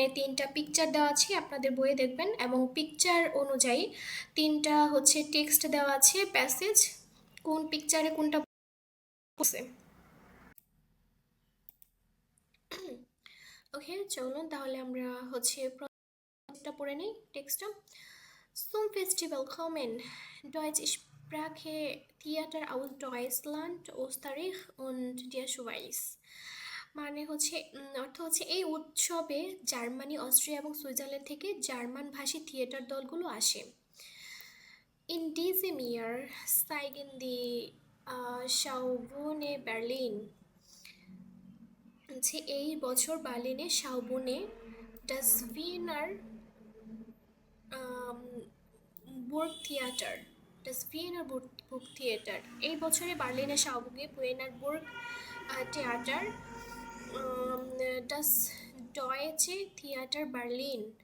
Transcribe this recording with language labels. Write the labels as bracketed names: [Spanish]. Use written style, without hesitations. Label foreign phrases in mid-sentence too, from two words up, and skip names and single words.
[Bangla] 3টা পিকচার দেওয়া আছে, আপনাদের বইয়ে দেখবেন, এবং পিকচার অনুযায়ী 3টা হচ্ছে টেক্সট দেওয়া আছে, প্যাসেজ, কোন পিকচারে কোনটা বসে। ওকে, চলুন তাহলে আমরা হচ্ছে প্রথমটা পড়ে নিই টেক্সটটা। [German] Zum Festival kommen Deutsche Sprache Theater aus Deutschland, Österreich und der Schweiz। [Bangla] মানে হচ্ছে অর্থ হচ্ছে এই উৎসবে জার্মানি, অস্ট্রিয়া এবং সুইজারল্যান্ড থেকে জার্মান ভাষী থিয়েটার দলগুলো আসে। [German] In diesem Jahr zeigen die Schaubühne Berlin, [Bangla] হচ্ছে এই বছর বার্লিনে শাওবুনে ডাস ভিয়েনার বুর্গ থিয়েটার, ডাস ভিয়েনার বুর্গ থিয়েটার, এই বছরে বার্লিনে শাওবুগে ভিয়েনার বুর্গ থিয়েটার, ডাস ডয়েচে থিয়েটার বার্লিন,